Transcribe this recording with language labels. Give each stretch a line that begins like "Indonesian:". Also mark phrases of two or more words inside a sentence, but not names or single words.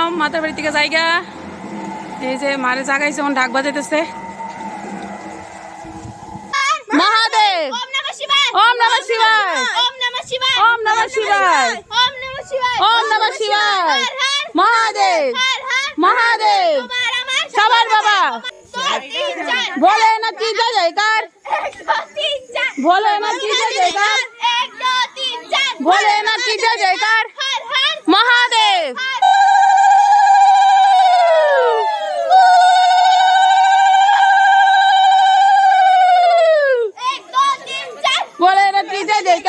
Bangla: মাতার বাড়ি থেকে জায়গা এই যে মারে জাগাইছে, এখন ঢাক বাজাইতেছে। মহাদেব
Sanskrit: ওম নমঃ শিবায়। ওম নমঃ শিবায়, ওম নমঃ শিবায়। ওম নমঃ শিবায়, ওম নমঃ শিবায়। ওম নমঃ শিবায়।
Bangla: হর হর মহাদেব হর হর মহাদেব তোমার আমার সবার বাবা। 2 3 4 বলে না কি জয় জয়কার, 1 2 3 4 বলে না কি জয় জয়কার, 1 2 3 4 বলে না কি জয় জয়কার। হর হর মহাদেব বলে না কি জয় জয়কার।